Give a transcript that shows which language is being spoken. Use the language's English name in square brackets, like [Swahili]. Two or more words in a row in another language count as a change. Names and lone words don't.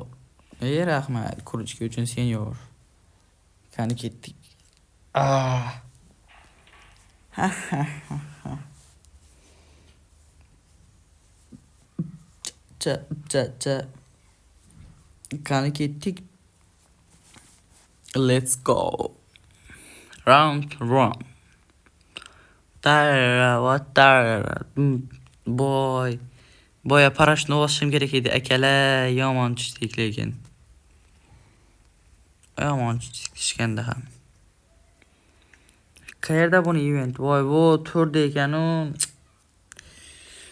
[Uzbek] Rahmat, kuruchka uchun senior. Qani ketdik. Qani ketdik. [English] Let's go. Round 1. [Uzbek] Boya parashni bosishim kerak edi akalar, yomon tushdik lekin. Yomon tushganda ham. Qayerda buni event? Voy, bu turda ekan u.